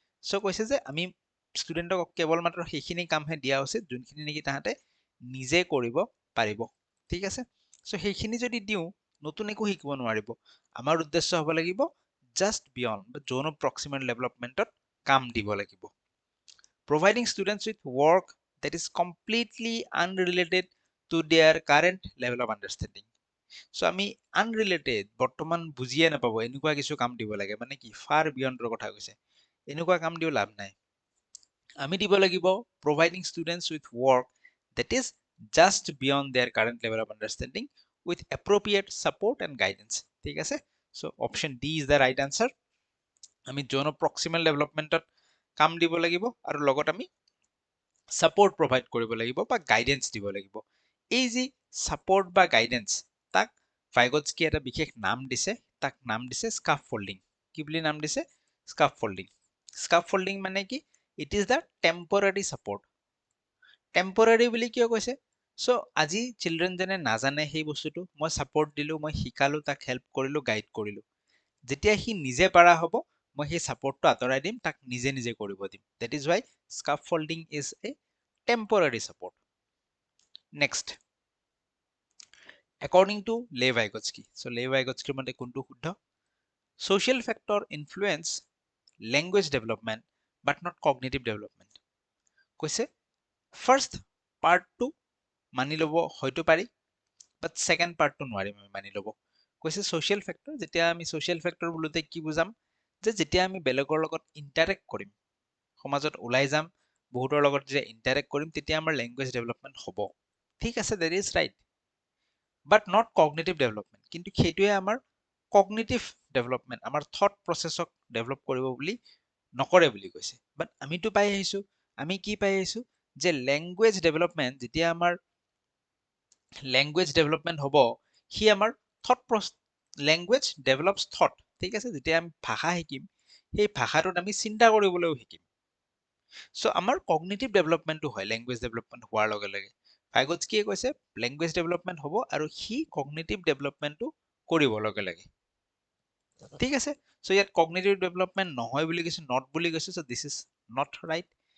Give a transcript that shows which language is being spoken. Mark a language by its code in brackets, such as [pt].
[as] চ' কৈছে যে আমি ষ্টুডেণ্টক কেৱল মাত্ৰ সেইখিনি কামহে দিয়া উচিত যোনখিনি নেকি তাহাঁতে নিজে কৰিব পাৰিব। ঠিক আছে, চ' সেইখিনি যদি দিওঁ নতুন একো শিকিব নোৱাৰিব। আমাৰ উদ্দেশ্য হ'ব লাগিব জাষ্ট বিয়ণ্ড বা জ'ন অফ প্ৰক্সিমেল ডেভেলপমেণ্টত কাম দিব লাগিব। [en] Providing students with work that is completely unrelated to their current level of understanding. [as] So আমি unrelated, বৰ্তমান বুজিয়ে নাপাব এনেকুৱা কিছু কাম দিব লাগে, মানে কি ফাৰ বিয়ণ্ডৰ কথা কৈছে, এনেকুৱা কাম দিও লাভ নাই। আমি দিব লাগিব [en] providing students with work that is just beyond their current level of understanding with appropriate support and guidance. [as] ঠিক আছে, [en] so option D is the right answer. [as] আমি জ'ন অফ প্ৰক্সিমেল ডেভেলপমেণ্টত কাম দিব লাগিব আৰু লগত আমি ছাপৰ্ট প্ৰভাইড কৰিব লাগিব বা গাইডেন্স দিব লাগিব। এই যি ছাপৰ্ট বা গাইডেন্স, তাক ভাইগটস্কিয়ে এটা বিশেষ নাম দিছে, তাক নাম দিছে স্কাফ ফল্ডিং। কি বুলি নাম দিছে? Scarf folding. স্কাফ ফল্ডিং মানে কি? [en] It is the temporary support. Temporary [as] বুলি কিয় কৈছে? চ' আজি চিলড্ৰেনজনে নাজানে সেই বস্তুটো, মই ছাপৰ্ট দিলো, মই শিকালো, তাক হেল্প কৰিলো, গাইড কৰিলো। যেতিয়া সি নিজে পাৰা হ'ব মই সেই ছাপৰ্টটো আঁতৰাই দিম, তাক নিজে নিজে কৰিব দিম। [en] That is why scaffolding is a temporary support. [as] Next, [en] according to Lev Vygotsky, [as] চ' লে ভাইগটস্কিৰ মতে কোনটো শুদ্ধ? [en] Social factor influence language development but not cognitive development. [as] কৈছে ফাৰ্ষ্ট পাৰ্টটো মানি ল'ব হয়তো পাৰি, বাট ছেকেণ্ড পাৰ্টটো নোৱাৰিম আমি মানি ল'ব। কৈছে ছ'চিয়েল ফেক্টৰ, যেতিয়া আমি ছ'চিয়েল ফেক্টৰ বোলোতে কি বুজাম? যে যেতিয়া আমি বেলেগৰ লগত ইণ্টাৰেক্ট কৰিম, সমাজত ওলাই যাম, বহুতৰ লগত যেতিয়া ইণ্টাৰেক্ট কৰিম, তেতিয়া আমাৰ লেংগুৱেজ ডেভেলপমেণ্ট হ'ব। ঠিক আছে, [en] That is right, but not cognitive development. [as] কিন্তু সেইটোৱে আমাৰ কগনিটিভ ডেভেলপমেণ্ট, আমাৰ থট প্ৰচেছক ডেভেলপ কৰিব বুলি নকৰে বুলি কৈছে। বাট আমিতো পাই আহিছো, আমি কি পাই আহিছো? যে লেংগুৱেজ ডেভেলপমেণ্ট, যেতিয়া আমাৰ লেংগুৱেজ ডেভেলপমেণ্ট হ'ব, সি আমাৰ [en] Thought language develops thought. [as] ঠিক আছে, যেতিয়া আমি ভাষা শিকিম, সেই ভাষাটোত আমি চিন্তা কৰিবলৈও শিকিম। চ' আমাৰ কগনিটিভ ডেভেলপমেণ্টটো হয় লেংগুৱেজ ডেভেলপমেণ্ট হোৱাৰ লগে লগে। ভাইগটস্কিয়ে কৈছে লেংগুৱেজ ডেভেলপমেণ্ট হ'ব আৰু সি কগনিটিভ ডেভেলপমেণ্টটো কৰিব লগে লগে। ঠিক আছে, চ' ইয়াত কগনিটিভ ডেভেলপমেণ্ট নহয় বুলি কৈছে, নট বুলি কৈছে, [en] So' this is not right.